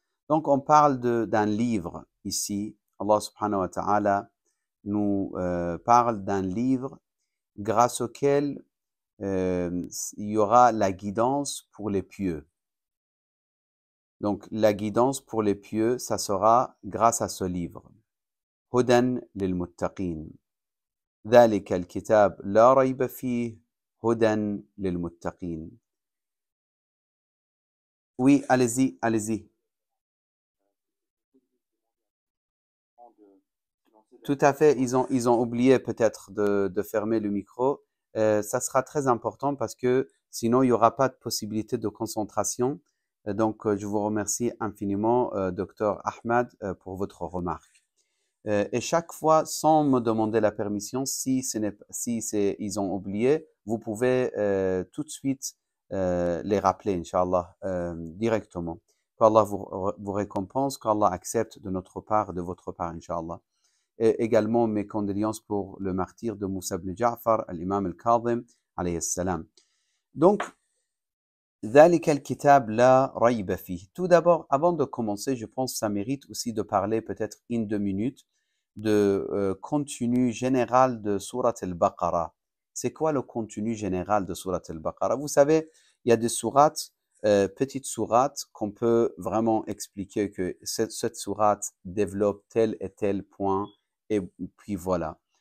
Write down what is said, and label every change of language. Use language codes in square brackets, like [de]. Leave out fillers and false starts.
[fr] Donc on parle d'un livre ici. Allah subhanahu wa ta'ala nous parle d'un livre grâce auquel il y aura la guidance pour les pieux. Donc la guidance pour les pieux, ça sera grâce à ce livre. [ar] هُدًى لِلْمُتَّقِينَ. ذلك الكتاب لا ريب فيه هدى للمتقين. [fr] Oui, allez-y, allez-y. Tout à fait, ils ont oublié peut-être de fermer le micro. Ça sera très important parce que sinon il n'y aura pas de possibilité de concentration. Donc je vous remercie infiniment, Dr Ahmad, pour votre remarque. Et chaque fois, sans me demander la permission, si ils ont oublié, vous pouvez tout de suite les rappeler, Inch'Allah, directement. Qu'Allah vous récompense, qu'Allah accepte de notre part, de votre part, Inch'Allah. Et également mes condoléances pour le martyr de Moussa ibn Ja'far, l'imam al-Kadhim, alayhi salam. Donc, [ar] ذلك الكتاب لا ريب فيه. [fr] Tout d'abord, avant de commencer, je pense que ça mérite aussi de parler peut-être 1-2 minutes de contenu général de Surat al-Baqarah. C'est quoi le contenu général de Surat al-Baqarah? Vous savez, il y a des sourates, petites sourates, qu'on peut vraiment expliquer que cette sourate développe tel et tel point, et puis voilà.